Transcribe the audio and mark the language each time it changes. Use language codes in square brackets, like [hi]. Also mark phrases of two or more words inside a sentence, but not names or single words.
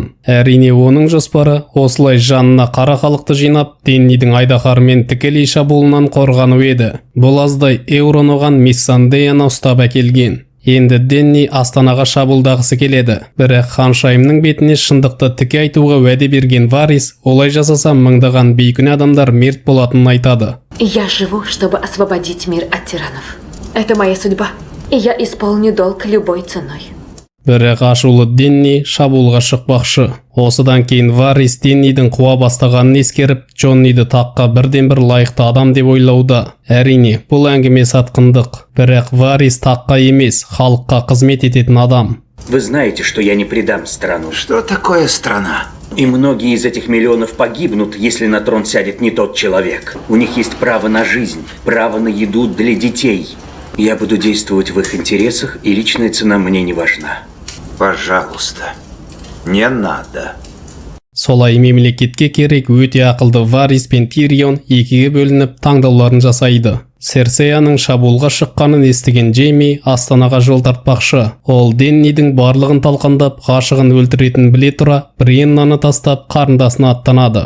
[kk] Әрине оның жоспары осылай жанына қара халықты жинап Деннидің Айдахармен тікелей шабуылынан қорғану еді. Бұл аздай Эурон оған Миссандеяны ұстап әкелген. Енді Денни астанаға шабуылдағысы келеді. Бірақ ханшайымның бетіне шындықты тіке айтуға уәде берген Варис, олай жасаса мыңдаған бейкүнә адамдар мерт болатынын айтады. [ru] Я живу, чтобы освободить мир от тиранов. Это моя судьба, и я исполню долг любой ценой. [kk] Бірақ ашулы Денни шабуылға шықпақшы. Осыдан кейін Варис Деннидің қуа бастағанын ескеріп, Джонниді таққа бірден-бір лайықты адам деп ойлауда. Әрине, бұл әңгіме сатқындық. Бірақ Варис таққа емес, халыққа қызмет ететін адам. [ru] Вы знаете, что я не предам страну. Что такое страна? И многие из этих миллионов погибнут, если на трон сядет не тот человек. У них есть право на жизнь, право на еду для детей. Я буду действовать в их интересах, и личная цена мне не важна. Пожалуйста, не надо. [kk] Солай мемлекетке керек өте ақылды Варис пен Тирион екіге бөлініп таңдауларын жасайды. Серсеяның шабуылға шыққанын естіген Джейми астанаға жол тартпақшы. Ол Деннидің барлығын талқандап, ғашығын өлтіретін біле тұра, Бреннаны тастап қарындасына аттанады.